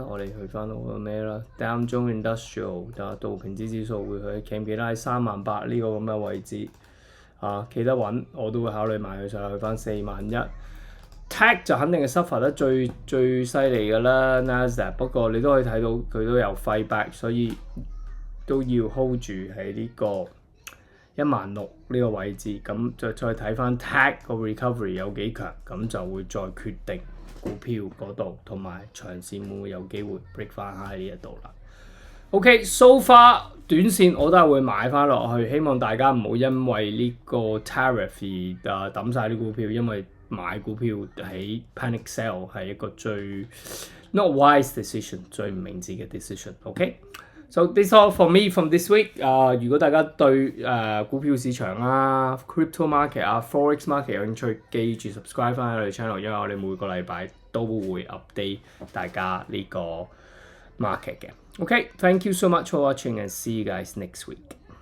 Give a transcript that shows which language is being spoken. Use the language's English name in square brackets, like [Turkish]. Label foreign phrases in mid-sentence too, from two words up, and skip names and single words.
[Cantonese] 我哋去翻到個咩啦 ？Dow Jones Industrial 道瓊斯指數會去企唔企得喺38000呢個咁嘅位置企得穩，我都會考慮買佢上去翻41000。Tech 就肯定係 suffer 得最犀利㗎啦 ，Nasdaq。不過你都可以睇到佢都有 fight back，所以都要 hold 住喺呢個16000呢個位置，咁就再睇翻 Tech 個 recovery 有幾強，咁就會再決定股票嗰度同埋長線會唔會有機會 break 翻喺呢一度啦。OK， [English] so far [Cantonese] 短線我都係會買翻落去，希望大家唔好因為呢個 tariff 而抌晒啲股票，因為買股票喺 [English] panic sell [Cantonese] 係一個最 [English] not wise decision， [Cantonese] 最唔明智嘅 decision。 [English] OK。So this all for me from this week。 [Cantonese] 如果大家對股票市場 [English] crypto market forex market [Cantonese] 有興趣，記住 subscribe 翻我哋 channel，因為我哋每個禮拜都會 update 大家呢個 market 嘅。OK， [English] thank you so much for watching and see you guys next week。